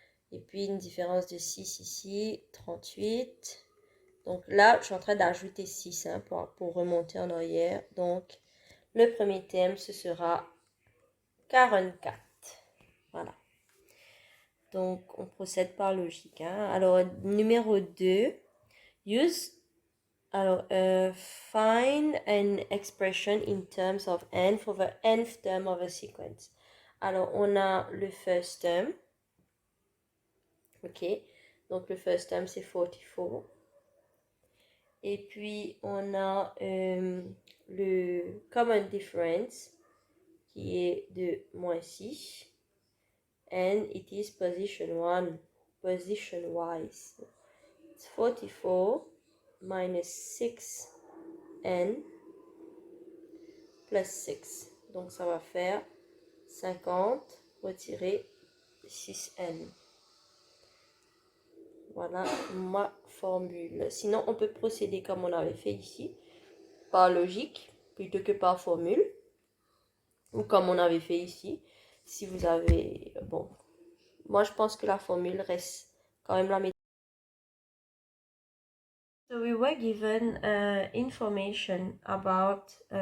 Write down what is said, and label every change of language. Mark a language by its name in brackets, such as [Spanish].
[French] Et puis, une différence de 6 ici, 38. Donc, là, je suis en train d'ajouter 6 hein, pour remonter en arrière. Donc, le premier terme, ce sera 44. Voilà. Donc, on procède par logique. Hein. Alors, numéro 2, use... [English] Alors, find an expression in terms of n for the nth term of a sequence. [French] Alors, on a le first term. OK. Donc, le first term, c'est 44. Et puis, on a le common difference qui est de moins 6. [English] And it is position 1, position wise. It's 44 minus 6n plus 6. [French] Donc, ça va faire 50 retirer 6n. Voilà ma formule. Sinon, on peut procéder comme on avait fait ici, par logique, plutôt que par formule. Ou comme on avait fait ici. Si vous avez... Bon, moi je pense que la formule reste quand même la méthode. [English] So we were given information about...